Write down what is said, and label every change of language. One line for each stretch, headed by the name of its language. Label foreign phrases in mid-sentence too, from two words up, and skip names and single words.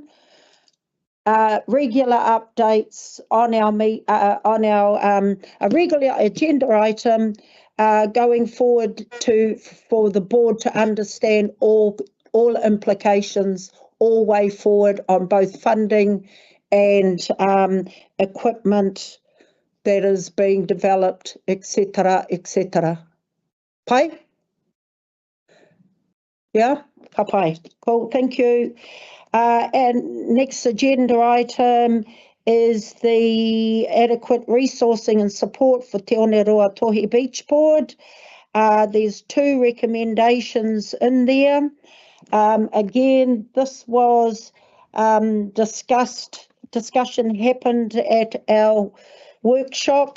English: Regular updates on our a regular agenda item going forward for the board to understand all implications all way forward on both funding and equipment that is being developed, etc., etc.
Māori: Pai? Yeah, ka pai.
English: Cool, thank you. And next agenda item is the adequate resourcing and support for Te Oneroa-a-Tōhe Beach Board. There's 2 recommendations in there. Again, this was discussion happened at our workshop.